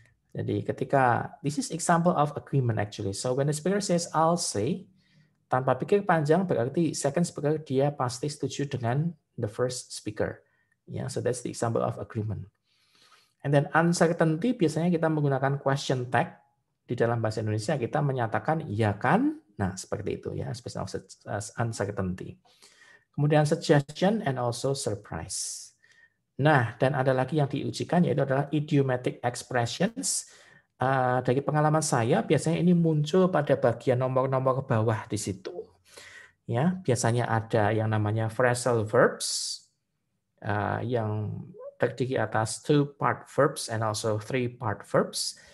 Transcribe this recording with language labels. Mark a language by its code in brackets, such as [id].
[id] Jadi ketika [en] this is example of agreement actually. So when the speaker says I'll say, [id] tanpa pikir panjang berarti [en] second speaker [id] dia pasti setuju dengan [en] the first speaker. Ya, so that's the example of agreement. And then uncertainty [id] biasanya kita menggunakan [en] question tag. [id] Di dalam bahasa Indonesia kita menyatakan ya kan. Nah, seperti itu ya, [en] expression of uncertainty. Kemudian suggestion and also surprise. [id] Nah, dan ada lagi yang diujikan yaitu adalah idiomatic expressions. Dari pengalaman saya, biasanya ini muncul pada bagian nomor-nomor bawah di situ. Ya, biasanya ada yang namanya phrasal verbs. yang terdiri atas [en] 2-part verbs and also 3-part verbs.